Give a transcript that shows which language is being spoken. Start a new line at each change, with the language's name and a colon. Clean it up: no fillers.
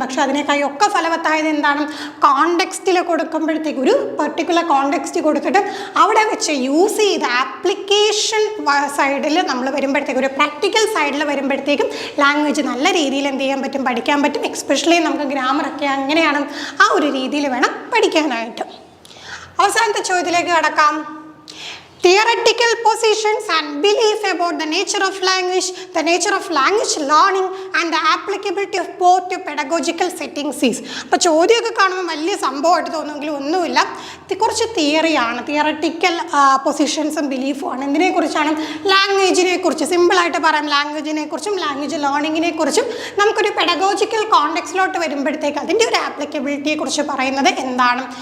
Malayalam: പക്ഷെ അതിനേക്കായി ഒക്കെ ഫലവത്തായത് എന്താണ്? കോണ്ടെക്സ്റ്റിൽ കൊടുക്കുമ്പോഴത്തേക്ക് ഒരു പർട്ടിക്കുലർ കോണ്ടെക്സ്റ്റ് കൊടുത്തിട്ട് അവിടെ വെച്ച് യൂസ് ചെയ്ത് ആപ്ലിക്കേഷൻ സൈഡിൽ നമ്മൾ വരുമ്പോഴത്തേക്കും, ഒരു പ്രാക്ടിക്കൽ സൈഡിൽ വരുമ്പോഴത്തേക്കും ലാംഗ്വേജ് നല്ല രീതിയിൽ എന്ത് ചെയ്യാൻ പറ്റും? പഠിക്കാൻ പറ്റും. എക്സ്പെഷ്യലി നമുക്ക് ഗ്രാമറൊക്കെ അങ്ങനെയാണ്, ആ ഒരു രീതിയിൽ വേണം പഠിക്കാനായിട്ട്. അവസാനത്തെ ചോദ്യത്തിലേക്ക് കടക്കാം.
English: Theoretical positions and belief about the nature of language learning and the applicability of both to pedagogical settings is.
Malayalam: അപ്പോൾ ചോദ്യമൊക്കെ കാണുമ്പോൾ വലിയ സംഭവമായിട്ട് തോന്നുമെങ്കിലും ഒന്നുമില്ല. കുറച്ച് തിയറിയാണ്, തിയററ്റിക്കൽ പൊസിഷൻസും ബിലീഫും ആണ്. എന്തിനെക്കുറിച്ചാണ്? ലാംഗ്വേജിനെ കുറിച്ച്. സിമ്പിളായിട്ട് പറയാം, ലാംഗ്വേജിനെ കുറിച്ചും ലാംഗ്വേജ് ലേണിങ്ങിനെ കുറിച്ചും. നമുക്കൊരു പെഡഗോജിക്കൽ കോണ്ടെക്സ്റ്റിലോട്ട് വരുമ്പോഴത്തേക്ക് അതിൻ്റെ ഒരു ആപ്ലിക്കബിലിറ്റിയെ കുറിച്ച് പറയുന്നത് എന്താണ്.